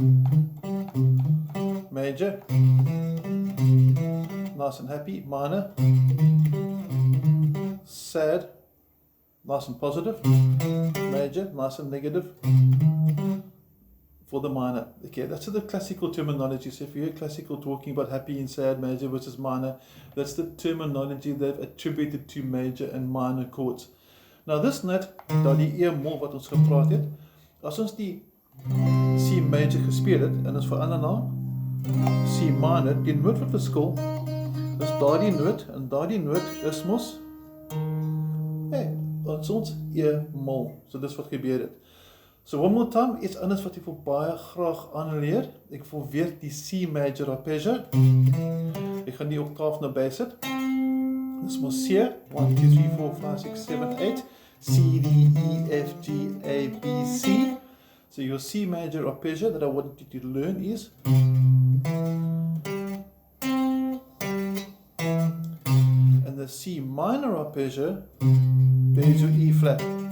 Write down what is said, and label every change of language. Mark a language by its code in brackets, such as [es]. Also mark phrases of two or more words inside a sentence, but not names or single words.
[en] Major, nice and happy, minor, sad, nice and positive, major, nice and negative, for the minor. Okay, that's the classical terminology. So if you hear classical talking about happy and sad, major versus minor, that's the terminology they've attributed to major and minor chords. Nou this note, [af] daar die E mol wat ons gepraat het, as ons die [en] C major [af] gespeel het, en ons verander na [en] C minor, [af] die noot wat verskil, is daardie noot, en daardie noot is mos, ons E mol. So dis wat gebeur het. [en] So one more time, [af] iets anders wat ek wil baie graag aanleer. Ek wil weer die [en] C major arpeggio. [af] Ek gaan die oktaaf nou bysit. Dis mos C, 1, 2, 3, 4, 5, 6, 7, 8, C, D, E, F, G, A, B, C. [en] So your C major arpeggio that I want you to learn is, and the C minor arpeggio, there's your E flat.